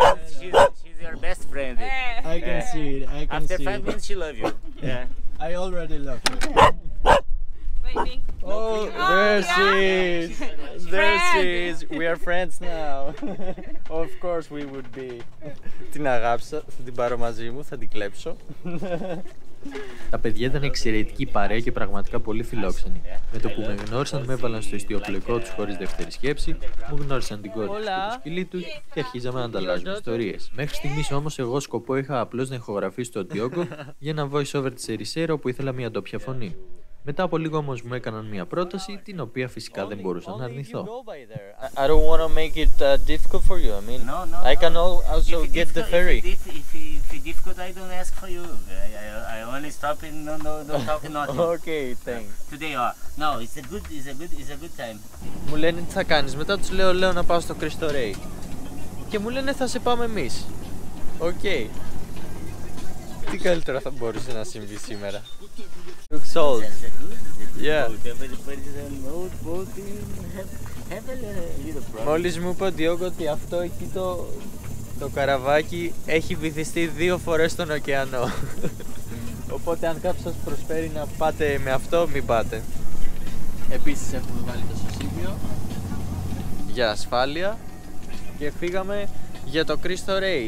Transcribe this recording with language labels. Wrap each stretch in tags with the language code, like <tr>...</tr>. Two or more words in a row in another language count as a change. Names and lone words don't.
<en>minutes, yeah. she's your best friend. Eh, I can see it. I can After see 5 it. minutes, she love you. Yeah. I already love you. waiting. Oh, there she is. There she Friend. is. We are friends now. Of course we would be.</en> <el>Την αγάπησα, θα την πάρω μαζί μου, θα την κλέψω. Τα παιδιά ήταν εξαιρετική παρέα και πραγματικά πολύ φιλόξενοι. Με το που με γνώρισαν, με έβαλαν στο ιστιοπλοϊκό τους χωρίς δεύτερη σκέψη, μου γνώρισαν την κόρη τους και το σκυλί του και αρχίζαμε να ανταλλάζουμε ιστορίες. Μέχρι στιγμής όμως, εγώ σκοπό είχα απλώς να ηχογραφήσω τον Diogo για ένα</el> <en>voice over</en> <el>της Ερυσέιρα όπου ήθελα μια ντόπια φωνή. Μετά από λίγο όμως μου έκαναν μια πρόταση, την οποία φυσικά δεν μπορούσα να αρνηθώ.</el> <en>I don't want to make it difficult for you. I mean, I can also get the ferry. If it's difficult, I don't ask for you. I only stop and no talk nothing. Okay, thanks. Today, no, it's a good time.</en> <el>Μου λένε τι θα κάνεις, μετά τους λέω να πάω στο Cristo Rei. Και μου λένε θα σε πάμε εμείς. Οκ. Τι καλύτερα θα μπορούσε να συμβεί σήμερα.</el> <en>Looks old. Yeah.</en> <el>Μόλις μου είπε ο Diogo ότι αυτό εκεί το καραβάκι έχει βυθιστεί 2 φορές στον ωκεανό. Οπότε αν κάποιος σας προσφέρει να πάτε με αυτό, μην πάτε. Επίσης έχουμε βάλει το σωσίβιο για ασφάλεια και φύγαμε για το Cristo Rei.</el>